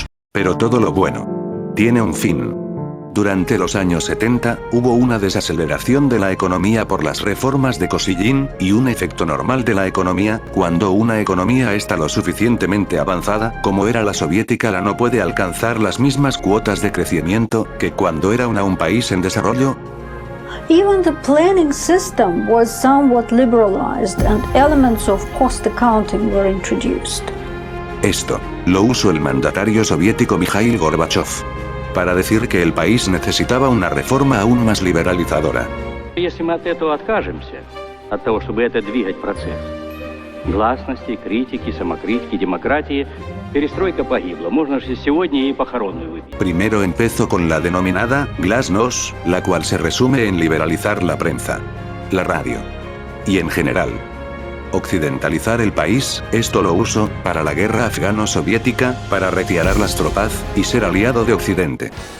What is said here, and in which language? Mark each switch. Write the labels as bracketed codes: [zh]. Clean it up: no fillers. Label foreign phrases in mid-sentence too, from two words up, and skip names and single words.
[es] Pero todo lo bueno tiene un fin. Durante los años 70, hubo una desaceleración de la economía por las reformas de Kosygin y un efecto normal de la economía. Cuando una economía está lo suficientemente avanzada, como era la soviética, la no puede alcanzar las mismas cuotas de crecimiento que cuando era un país en desarrollo. [en] Even the planning system was somewhat liberalized and elements of cost accounting were introduced. [es] Esto lo usó el mandatario soviético Mikhail Gorbachev para decir que el país necesitaba una reforma aún más liberalizadora. [ru] Если мы от этого откажемся, от того, чтобы это двигать процесс гласности, критики, самокритики, демократии, перестройка погибла. Можно же сегодня и похоронную выпить. [es] Primero empezó con la denominada Glasnost, la cual se resume en liberalizar la prensa, la radio y en general occidentalizar el país. Esto lo usó para la guerra afgano-soviética, para retirar las tropas y ser aliado de Occidente.